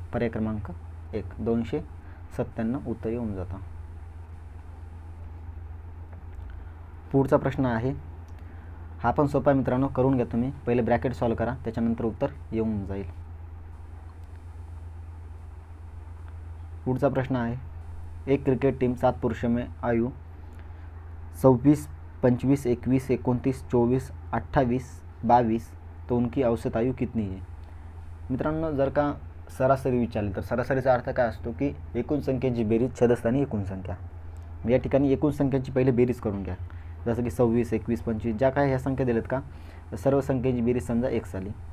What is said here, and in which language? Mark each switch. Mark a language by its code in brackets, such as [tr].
[mr] पर्याय क्रमांक 1 297 उत्तर येऊन जातं. पुढचा प्रश्न आहे, हा पण सोपा आहे मित्रांनो, करून घ्या तुम्ही. पहिले ब्रॅकेट सॉल्व करा, त्याच्यानंतर उत्तर येऊन जाईल. [hi] पुढचा प्रश्न आहे, एक क्रिकेट टीम 7 पुरुषों में आयु 26, 25, 21, 29, 24, 28, 22 तो उनकी औसत आयु कितनी है. [mr] मित्रांनो जर का सरासरी विचारली तर सरासरीचा अर्थ काय असतो की एकूण संख्यांची बेरीज छेदस्थानी एकूण संख्या. या ठिकाणी एकूण संख्यांची पहिले बेरीज करून घ्या. जसं की 26, 21, 25 ज्या काय ह्या संख्या दिल्यात का सर्व संख्यांची बेरीज समजा 1 झाली.